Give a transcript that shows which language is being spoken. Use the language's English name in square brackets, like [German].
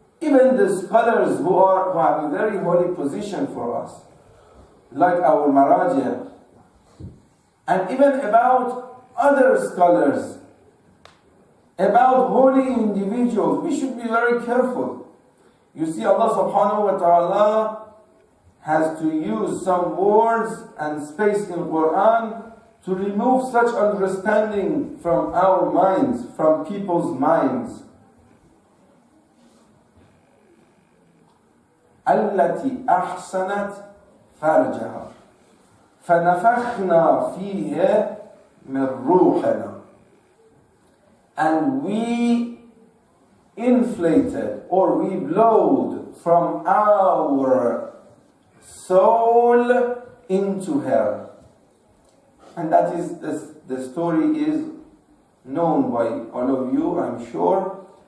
[English] even the scholars who have a very holy position for us, like our Maraji, and even about other scholars, about holy individuals, we should be very careful. You see, Allah subhanahu wa ta'ala has to use some words and space in Quran to remove such understanding from our minds, from people's minds. [Arabic] التي أحسنت فرجها فنفخنا فيه من روحنا. [English] And we inflated or we blowed from our soul into her. And that is the story is known by all of you, I'm sure.